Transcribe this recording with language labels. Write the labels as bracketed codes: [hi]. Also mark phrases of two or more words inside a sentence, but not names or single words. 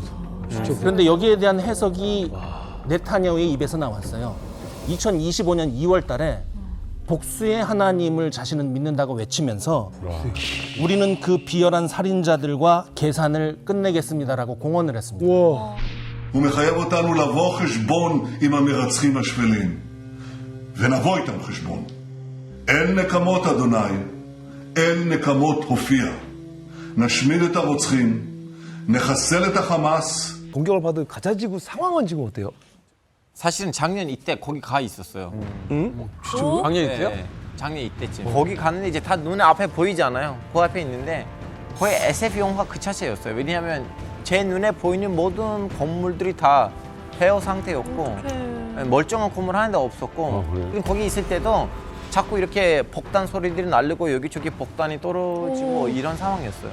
[ko] 그런데 여기에 대한 해석이 네타냐후의 입에서 나왔어요. 2025년 2월 달에 복수의 하나님을 자신은 믿는다고 외치면서 우리는 그 비열한 살인자들과 계산을 끝내겠습니다라고 공언을 했습니다. 와. [he] הוא מחייב אותנו לבוא חשבון עם המרצחים השפלים. ונבוא איתם חשבון. אל נקמות אדוני, אל נקמות הופיע. נשמיד את הרוצחים, נחסל את החמאס. [ko] 공격을 받은 가자지구 상황은 지금 어때요? 사실은 작년 이때 거기 가 있었어요. 작년 이때요? 네, 작년 이때쯤. 거기 가는데 이제 다 눈에 앞에 보이잖아요. 그 앞에 있는데 거의 SF 영화 그 자체였어요. 왜냐하면 제 눈에 보이는 모든 건물들이 다 폐허 상태였고 멀쩡한 건물 하나도 없었고 그리고 거기 있을 때도 자꾸 이렇게 폭탄 소리들이 날리고 여기저기 폭탄이 떨어지고 이런 상황이었어요.